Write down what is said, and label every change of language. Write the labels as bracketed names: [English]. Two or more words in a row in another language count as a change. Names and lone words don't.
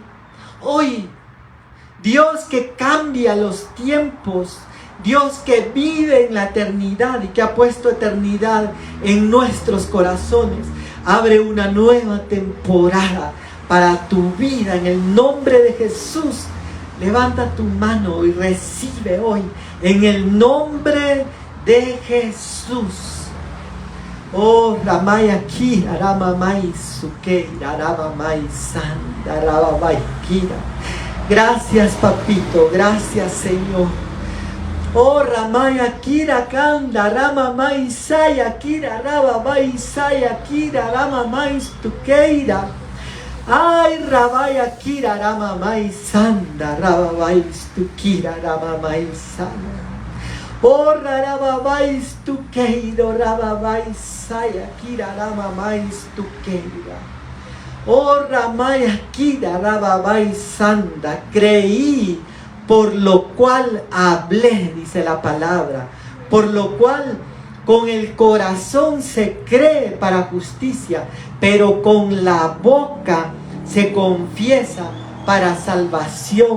[Spanish] Hoy, Dios que cambia los tiempos, Dios que vive en la eternidad y que ha puesto eternidad en nuestros corazones, abre una nueva temporada para tu vida en el nombre de Jesús. Levanta tu mano y recibe hoy en el nombre de Jesús. Oh, Ramaya Kira, Ramamai Sukeira, Ramamai Sanda, Ramamai Kira. Gracias, papito, gracias, Señor. Oh, Ramaya Kira Kanda, Ramamai Saya Kira, Ramamai Saya Kira, Ramamai Stukeira. Ay, Rabaya Kira Ramamai Sanda, Rababai Stukira Ramamai Sanda. Oh, Rababai Stukeiro, Rababai Saya Kira Ramamai Stukeira. Oh, Ramaya Kira Rababai Sanda. Creí, por lo cual hablé, dice la palabra. Por lo cual con el corazón se cree para justicia, pero con la boca se confiesa para salvación.